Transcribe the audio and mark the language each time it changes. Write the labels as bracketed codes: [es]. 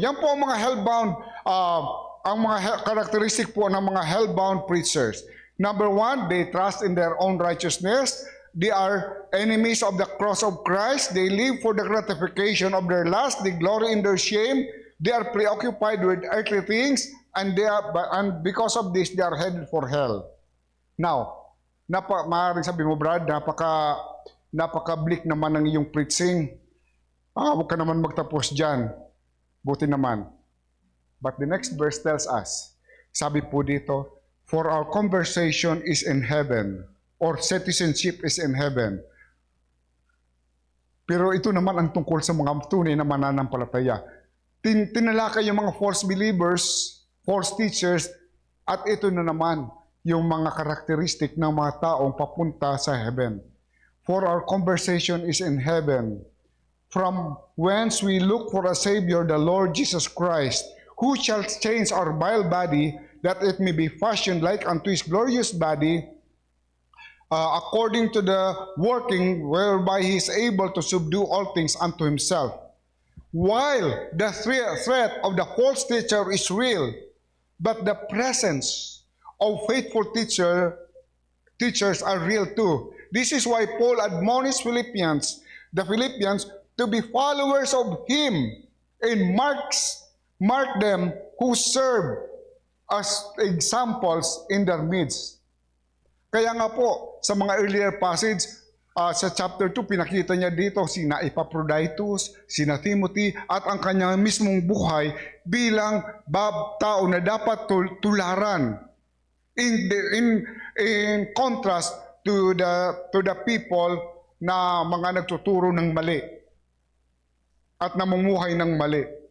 [tl] Yan po ang mga hellbound, ang mga characteristic po ng mga hellbound preachers. [en] Number one, they trust in their own righteousness. They are enemies of the cross of Christ. They live for the gratification of their lust. They glory in their shame. They are preoccupied with earthly things, and because of this, they are headed for hell. [tl] Now, maaaring sabi mo, Brad, napaka-bleak naman ng iyong preaching. Huwag ka naman magtapos dyan. Buti naman. [en] But the next verse tells us, [tl] sabi po dito, [en] for our conversation is in heaven, or citizenship is in heaven. [tl] Pero ito naman ang tungkol sa mga tunay na mananampalataya. Tinalakay yung mga [en] false believers, false teachers, [tl] at ito na naman yung mga karakteristik ng mga taong papunta sa heaven. [en] For our conversation is in heaven, from whence we look for a Savior, the Lord Jesus Christ, who shall change our vile body, that it may be fashioned like unto his glorious body, according to the working whereby he is able to subdue all things unto himself. While the threat of the false teacher is real, but the presence of faithful teachers are real too. This is why Paul admonished the Philippians, to be followers of him, and mark them who serve as examples in their midst. [tl] Kaya nga po, sa mga earlier passage, sa chapter 2, pinakita niya dito sina Epaphroditus, sina Timothy, at ang kanyang mismong buhay bilang tao na dapat tularan. [en] In contrast to the people [tl] na mga nagtuturo ng mali at namumuhay ng mali.